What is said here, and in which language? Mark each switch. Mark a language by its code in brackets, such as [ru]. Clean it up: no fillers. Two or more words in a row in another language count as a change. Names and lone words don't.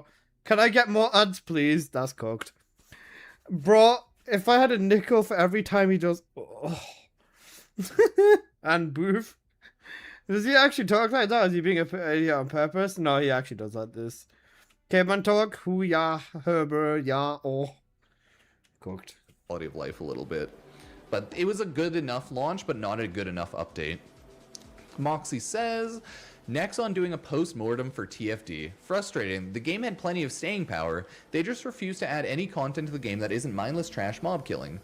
[en] Can I get more ads, please? That's cooked. Bro, if I had a nickel for every time he does... Oh. And boof. Does he actually talk like that? Is he being on purpose? No, he actually does like this. Caveman talk. Hoo ya, herber, ya, oh. Cooked. Quality of life a little bit. But it was a good enough launch, but not a good enough update. Moxie says... Nexon doing a post-mortem for TFD. Frustrating. The game had plenty of staying power. They just refused to add any content to the game that isn't mindless trash mob killing.